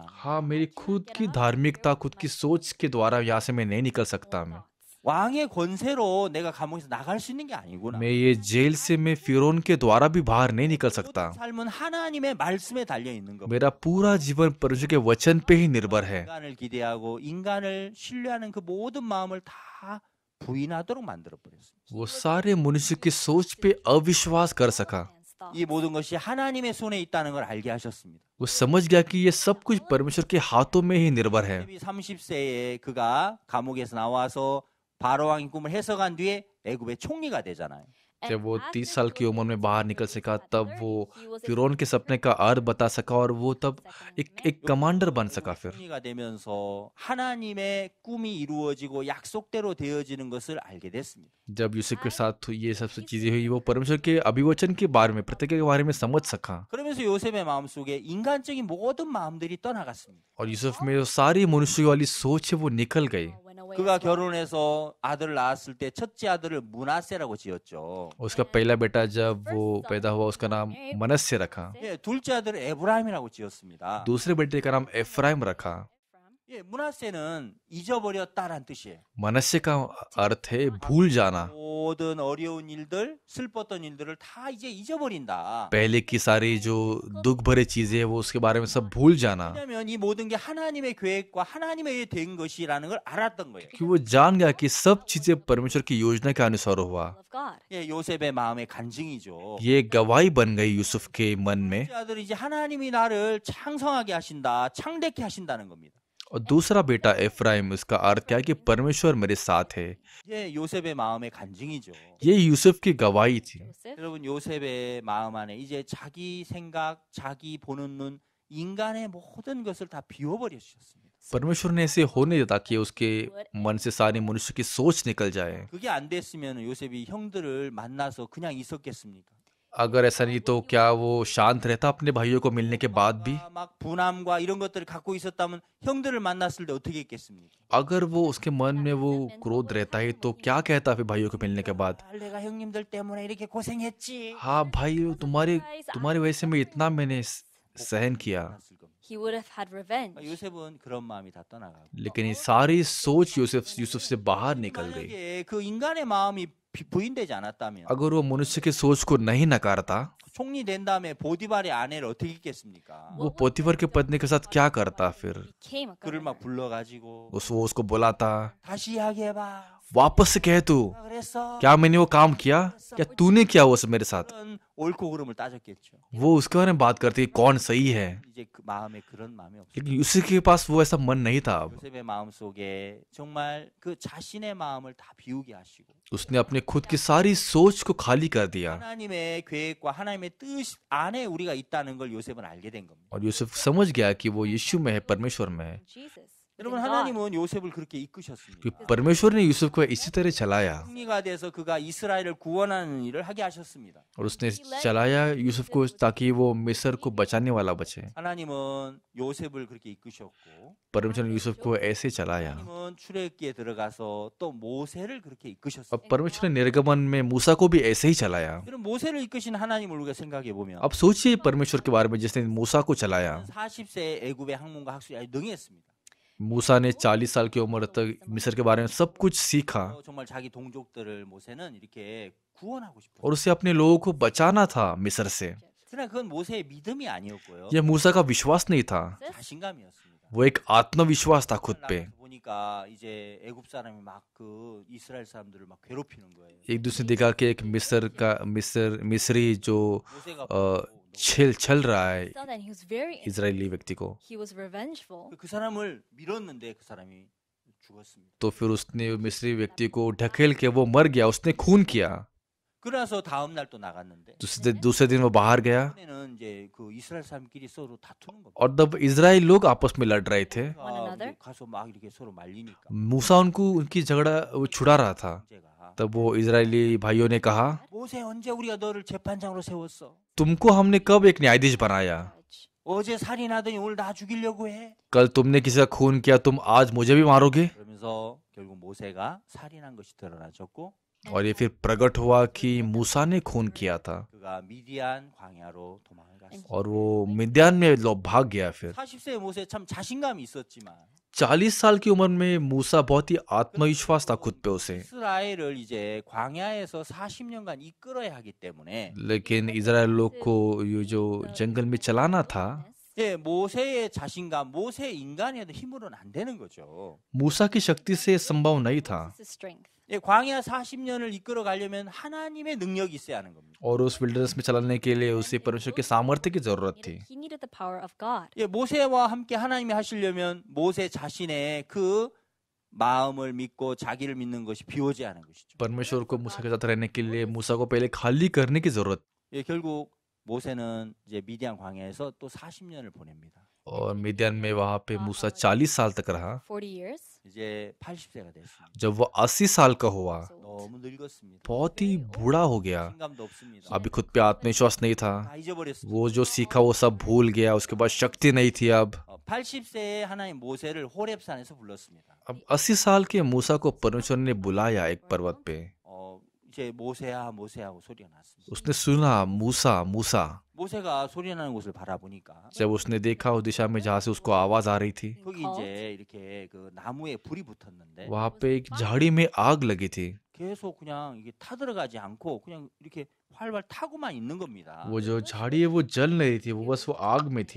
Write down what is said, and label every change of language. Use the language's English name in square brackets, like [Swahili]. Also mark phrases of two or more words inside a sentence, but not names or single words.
[Hindi] हाँ, मेरी खुद की धार्मिकता, खुद की सोच के द्वारा यहाँ से मैं नहीं निकल सकता। मैं [Korean] 왕의 권세로 내가 감옥에서 나갈 수 있는 게 아니구나. [Hindi] ये जेल से मैं फिरौन के द्वारा भी बाहर नहीं निकल सकता। [Korean] 삶은 하나님의 말씀에 달려 있는 겁니다. [Hindi] मेरा पूरा जीवन परमेश्वर के वचन पे ही निर्भर है। [Korean] 인간을 기대하고 인간을 신뢰하는 그 모든 마음을 다 부인하도록 만들어 버렸습니다. [Hindi] वो सारे मनुष्य की सोच पे अविश्वास कर सका। [Korean] 이 모든 것이 하나님의 손에 있다는 걸 알게 하셨습니다. [Hindi] वो समझ गया कि ये सब कुछ परमेश्वर के हाथों में ही निर्भर है। [Korean] 30세에 그가 감옥에서 나와서 바로 왕의 꿈을 해석한 뒤에 애굽의 총리가 되잖아요. [Hindi] जब वो 30 साल की उम्र में बाहर निकल सका तब वो फिरौन के सपने का अर्थ बता सका और वो तब एक कमांडर बन सका। फिर [Korean] 총리가 되면서 하나님의 꿈이 이루어지고 약속대로 되어지는 것을 알게 됐습니다. [Hindi] जब यूसुफ के साथ ये सब चीजें हुई, वो परमेश्वर के अभिवचन के बारे में, प्रतिज्ञा के बारे में समझ सका। [Korean] 그러면서 요셉의 마음속에 인간적인 모든 마음들이 떠나갔습니다. [Hindi] और यूसुफ में जो सारी मनुष्य वाली सोच है वो निकल गई। [Korean] 그가 결혼해서 아들을 낳았을 때 첫째 아들을 문하세라고 지었죠. [Hindi] उसका पहला बेटा जब वो पैदा हुआ उसका नाम मनस्य रखा। [Korean] 예, 둘째 아들을 에브라임이라고 지었습니다. [Hindi] दूसरे बेटे का नाम एफ्राइम रखा। [Korean] 예, 문하세는 잊어버렸다란 뜻이에요. [Hindi] मनस्य का अर्थ है भूल जाना। [Korean] 모든 어려운 일들, 슬펐던 일들을 다 이제 잊어버린다. [Hindi] पहले की सारी जो दुख भरे चीजें वो उसके बारे में सब भूल जाना। [Korean] 왜냐하면 이 모든 게 하나님의 계획과 하나님에 의해 된 것이라는 걸 알았던 거예요. [Hindi] कि वो जान गया कि सब चीजें परमेश्वर की योजना के अनुसार हुआ। [English] of God. [Korean] 예, 요셉의 마음의 간증이죠. [Hindi] ये गवाही बन गई यूसुफ के मन में। [Korean] 첫째 아들이 이제 하나님이 나를 창성하게 하신다, 창대케 하신다는 겁니다. [Hindi] और दूसरा बेटा एफ्राइम, उसका अर्थ क्या है कि परमेश्वर मेरे साथ है। [Korean] 예, 요셉의 마음의 간증이죠. [Hindi] ये यूसुफ की गवाही थी। Joseph. [Korean] 여러분 요셉의 마음 안에 이제 자기 생각, 자기 보는 눈, 인간의 모든 것을 다 비워버려 주셨습니다. [Hindi] परमेश्वर ने ऐसे होने दिया ताकि उसके मन से सारी मनुष्य की सोच निकल जाए। [Korean] 그게 안 됐으면 요셉이 형들을 만나서 그냥 있었겠습니까? [Hindi] अगर ऐसा नहीं तो क्या वो शांत रहता अपने भाइयों को मिलने के बाद भी? [Korean] 막 분함과 이런 것들을 갖고 있었다면 형들을 만났을 때 어떻게 했겠습니까? [Hindi] अगर वो उसके मन में वो क्रोध रहता है तो क्या कहता फिर भाइयों को मिलने के बाद? [Korean] 내가 형님들 때문에 이렇게 고생했지. [Hindi] हाँ भाई, तुम्हारी वजह से मैं इतना मैंने सहन किया। [Korean] 만났을 겁니다. [English] He would have had revenge. [Korean] 요셉은 그런 마음이 다 떠나가고. [Hindi] लेकिन ये सारी सोच यूसुफ से बाहर निकल गई। [Korean] 만약에 그 인간의 마음이 부인되지 않았다면 [Hindi] अगर वो मनुष्य की सोच को नहीं नकारता, [Korean] 총리 된 다음에 보디발의 아내를 어떻게 했겠습니까? [Hindi] वो पोतीफर के पत्नी के साथ क्या करता फिर? [English] Became a [Korean] 그를 막 [English] governor. [Korean] 불러가지고 [Hindi] वो उसको बुलाता, [Korean] 다시 이야기해봐. [Hindi] वापस से कह तू, [Korean] 누가 그랬어? [Hindi] क्या मैंने वो काम किया? क्या तूने किया वो सब मेरे साथ? [Korean] 그런 옳고 그름을 따졌겠죠. [Hindi] वो उसके बारे में बात करती है कौन सही है, [Korean] 이제 그 마음에 그런 마음이 없어요. [Hindi] लेकिन उसके पास वो ऐसा मन नहीं था। अब [Korean] 요셉의 마음 속에 정말 그 자신의 마음을 다 비우게 하시고 [Hindi] उसने अपने खुद की सारी सोच को खाली कर दिया [Korean] 하나님의 계획과 하나님의 뜻 안에 우리가 있다는 걸 요셉은 알게 된 겁니다. [Hindi] और यूसुफ समझ गया कि वो यीशु में है, परमेश्वर में है। Jesus. [Korean] 여러분 [English] within God. [Korean] 하나님은 요셉을 그렇게 이끄셨습니다. [Hindi] कि परमेश्वर ने यूसुफ को इसी तरह चलाया [Korean] 승리가 돼서 그가 이스라엘을 구원하는 일을 하게 하셨습니다. [Hindi] और उसने चलाया यूसुफ को ताकि वो मिस्र को बचाने वाला बचे। [Korean] 하나님은 요셉을 그렇게 이끄셨고 [Hindi] परमेश्वर ने यूसुफ को ऐसे चलाया [Korean] 하나님은 출애굽기에 들어가서 또 모세를 그렇게 이끄셨어요. [Hindi] और परमेश्वर ने निर्गमन में मूसा को भी ऐसे ही चलाया। [Korean] 그럼 모세를 이끄신 하나님을 우리가 생각해 보면 [Hindi] अब सोचिए परमेश्वर के बारे में जिसने मूसा को चलाया। [Korean] 40세 애굽의 학문과 학술이 아주 능했습니다. [Hindi] मूसा ने 40 साल की उम्र तक मिस्र के बारे में सब कुछ सीखा [Korean] 정말 자기 동족들을 모세는 이렇게 구원하고 싶었어요. [Hindi] और उसे अपने लोगों को बचाना था मिस्र से। [Korean] 그러나 그건 모세의 믿음이 아니었고요. [Hindi] यह मूसा का विश्वास नहीं था, [Korean] 자신감이었습니다. [Hindi] वो एक आत्मविश्वास था खुद पे। [Korean] 나가서 보니까 이제 애굽 사람이 막 그 이스라엘 사람들을 막 괴롭히는 거예요. [Hindi] एक दूसरे ने देखा कि एक मिस्री जो [Korean] 모세가 [Hindi] छल रहा है [English] Saw that he was very [Hindi] इजरायली व्यक्ति को, [English] he was revengeful. [Korean] 그 सा람을 밀었는데 그 사람이 죽었습니다. [Hindi] तो फिर उसने मिस्री व्यक्ति को ढकेल के वो मर गया, उसने खून किया। [Korean] 그래서 다음 날 또 나갔는데 [Hindi] दूसरे दिन वो बाहर गया [Korean] 이번에는 이제 그 이스라엘 사람끼리 서로 다투는 겁니다. [Hindi] और तब इजराइल लोग आपस में लड़ रहे थे। [English] One another. [Korean] 이제 가서 막 이렇게 서로 말리니까 [Hindi] मूसा उनकी झगड़ा वो छुड़ा रहा था। [Korean] 문제가 [Hindi] तब वो इजरायली भाइयों ने कहा, [Korean] 모세 언제 우리가 너를 재판장으로 세웠어? [Hindi] तुमको हमने कब एक न्यायाधीश बनाया? Judge. [Korean] 어제 살인하더니 오늘 나 죽이려고 해? [Hindi] कल तुमने किसी का खून किया, तुम आज मुझे भी मारोगे? [Korean] 그러면서 결국 모세가 살인한 것이 드러나졌고 [Hindi] और ये फिर प्रकट हुआ कि मूसा ने खून किया था [Korean] 그가 미디안 광야로 도망을 갔습니다. [Hindi] और वो मिद्यान में भाग गया। फिर [Korean] 40세의 모세 참 자신감이 있었지만 [Hindi] 40 साल की उम्र में मूसा बहुत ही आत्मविश्वास था खुद पे उसे, [Korean] 이스라엘을 이제 광야에서 40년간 이끌어야 하기 때문에 [Hindi] लेकिन इजराइल लोग को ये जो जंगल में चलाना था, [Korean] 예, 모세의 자신감, 모세의 인간의 힘으로는 안 되는 거죠. [Hindi] मूसा की शक्ति से संभव नहीं था। [English] This is strength. [Korean] 예, 광야 40년을 이끌어 가려면 하나님의 능력이 있어야 하는 겁니다. [Hindi] और उस विल्डरनेस में चलाने के लिए उसे परमेश्वर के सामर्थ्य की जरूरत थी। [English] He needed the power of God. [Korean] 예, 모세와 함께 하나님이 하시려면 모세 자신의 그 마음을 믿고 자기를 믿는 것이 비워져야 하는 것이죠. [Hindi] परमेश्वर को मूसा के साथ रहने के लिए मूसा को पहले खाली करने की जरूरत, [Korean] 예, 결국 모세는 이제 미디안 광야에서 또 40년을 보냅니다. [Hindi] और मिद्यान में वहां पे मूसा 40 साल तक रहा। [English] 40 years. [Korean] 이제 80세가 됐습니다. [Hindi] जब वो 80 साल का हुआ, [Korean] 너무 늙었습니다. [Hindi] बहुत ही बूढ़ा हो गया। [Korean] 신감도 없습니다. [Hindi] अभी खुद पे आत्मविश्वास नहीं था, [Korean] 다 잊어버렸습니다. [Hindi] वो जो सीखा वो सब भूल गया, उसके बाद शक्ति नहीं थी। अब [Korean] 80세에 하나님 모세를 호렙산에서 불렀습니다. [Hindi] अब 80 साल के मूसा को परमेश्वर ने बुलाया एक पर्वत पे। [Korean] 이제 모세야 모세하고 소리가 났습니다. [Hindi] उसने सुना मूसा मूसा। [Korean] 모세가 소리 나는 곳을 바라보니까 [Hindi] जब उसने देखा उस दिशा में जहाँ से उसको आवाज आ रही थी, [Korean] 거기 이제 이렇게 그 나무에 불이 붙었는데 [Hindi] वहां पे एक झाड़ी में आग लगी थी। [Korean] 계속 그냥 이게 타들어가지 않고 그냥 이렇게 활발 타고만 있는 겁니다. [Hindi] वो जो झाड़ी है वो जल नहीं थी, वो बस वो आग में थी।